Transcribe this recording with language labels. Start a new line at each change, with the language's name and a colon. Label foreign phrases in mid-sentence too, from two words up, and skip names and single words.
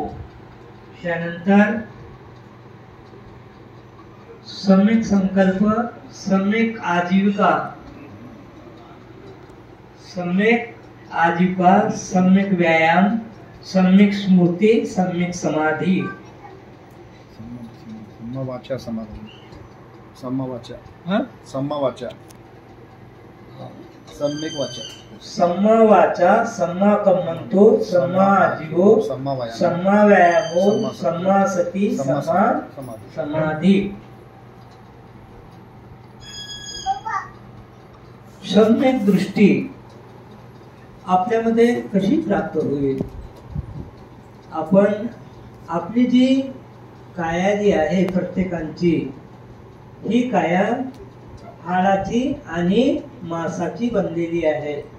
Marathi: त्यानंतर सम्यक संकल्प, सम्यक आजीविका, सम्यक व्यायाम, सम्यक स्मृती, सम्यक समाधी. समवाचा समाधी. सम्यक वाचा.
Pali: सम्मवाचा, सम्मा कम्मंतो, सम्मा आजीवो, सम्मा व्यायामो, सम्मा सती, सम्मा समाधी.
Marathi: सम्यक दृष्टी आपल्यामध्ये कशी प्राप्त होईल? आपण आपली जी काया जी आहे प्रत्येकांची, ही काया हाडाची आणि मांसाची बनलेली आहे.